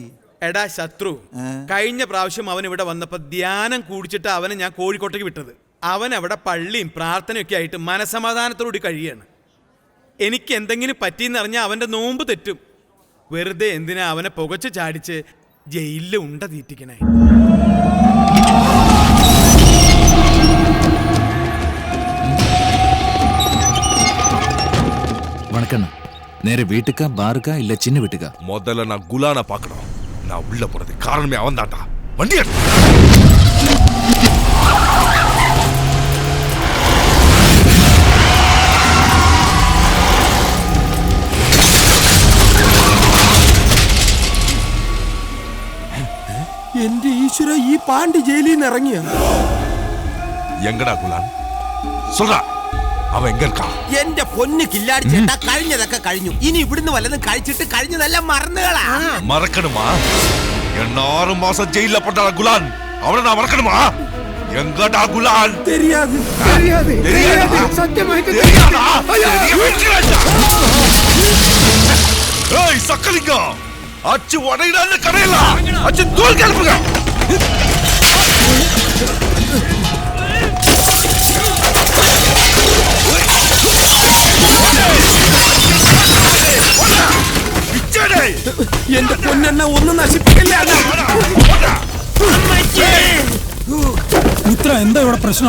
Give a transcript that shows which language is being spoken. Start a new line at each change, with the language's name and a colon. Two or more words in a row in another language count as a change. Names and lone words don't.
Malayalam: എടാ ശത്രു, കഴിഞ്ഞ പ്രാവശ്യം അവൻ ഇവിടെ വന്നപ്പോ ധ്യാനം കൂടിച്ചിട്ട് അവനെ ഞാൻ കോഴിക്കോട്ടേക്ക് വിട്ടത്. അവൻ അവിടെ പള്ളിയും പ്രാർത്ഥനയൊക്കെ ആയിട്ട് മനസമാധാനത്തോടുകൂടി കഴിയാണ്. എനിക്ക് എന്തെങ്കിലും പറ്റിയെന്നറിഞ്ഞാൽ അവന്റെ നോമ്പ് തെറ്റും. വെറുതെ എന്തിനാ അവനെ പുകച്ച് ചാടിച്ച് ജയിലിൽ ഉണ്ട തീറ്റിക്കണേ?
Tamil: வணக்கண்ணா, நேர வீட்டுக்கா பாருக்கா இல்ல சின்ன வீட்டுக்கா? முதல்ல நான் குலானை பார்க்கணும். நான் உள்ள போறது காரணமே அவன் தான்டா.
Malayalam: വണ്ടി എടു. എന്റെ ഈശ്വര, ഈ പാണ്ടി ജയിലിൽ നിന്ന് ഇറങ്ങിയ
Tamil: எங்கடா குலான் சொல்றா அவன் எங்க இருக்கா?
Malayalam: എന്റെ പൊന്ന് കില്ലാടി ചേട്ടാ, കഴിഞ്ഞതൊക്കെ കഴിഞ്ഞു. ഇനി ഇവിടുന്ന് വല്ലതും കഴിച്ചിട്ട് കഴിഞ്ഞതെല്ലാം മറന്നുകളാ.
Tamil: மறக்கணுமா? என்ன 6 மாசம் ஜெயில போட்டால குலான், அவனை நான் மறக்கணுமா? எங்கடா குலான்? தெரியாது சத்தியமாയിട്ട് தெரியாதா? ஏய் சக்கலிங்கம், அச்சு உடையில கடையில அச்சு தூள் கிளப்புங்க.
Malayalam: എന്റെ പൊന്നെണ്ണ ഒന്നും നശിപ്പിക്കില്ല. മിത്ര, എന്താ ഇവിടെ പ്രശ്നം?